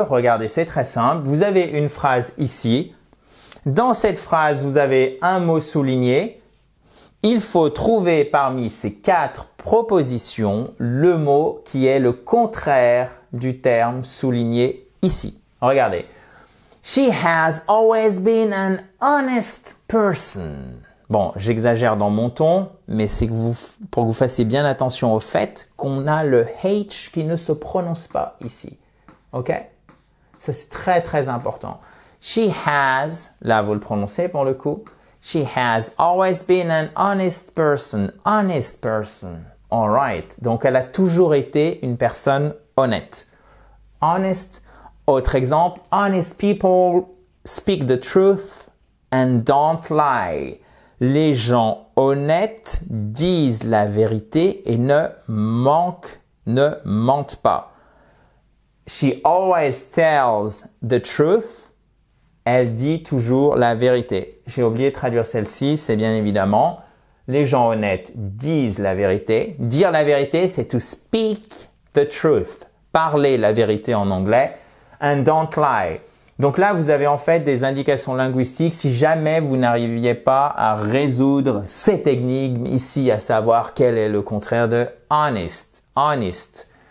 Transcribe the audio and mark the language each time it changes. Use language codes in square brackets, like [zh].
[fr] Regardez, c'est très simple. Vous avez une phrase ici. Dans cette phrase, vous avez un mot souligné. Il faut trouver parmi ces 4 propositions le mot qui est le contraire du terme souligné ici. Regardez. [en] She has always been an honest person. [fr] Bon, j'exagère dans mon ton, mais c'est pour que vous fassiez bien attention au fait qu'on a le H qui ne se prononce pas ici. OK? Ça, c'est très, très important. [en] She has, [fr] là, vous le prononcez pour le coup. [en] She has always been an honest person. Honest person. All right. [fr] Donc, elle a toujours été une personne honnête. Honest. Autre exemple. [en] Honest people speak the truth and don't lie. [fr] Les gens honnêtes disent la vérité et ne mentent pas. [en] She always tells the truth. [fr] Elle dit toujours la vérité. J'ai oublié de traduire celle-ci, c'est bien évidemment, les gens honnêtes disent la vérité. Dire la vérité, c'est [en] to speak the truth. [fr] Parler la vérité en anglais. [en] And don't lie. [fr] Donc là, vous avez en fait des indications linguistiques si jamais vous n'arriviez pas à résoudre cette énigme ici, à savoir quel est le contraire de honest. Honest.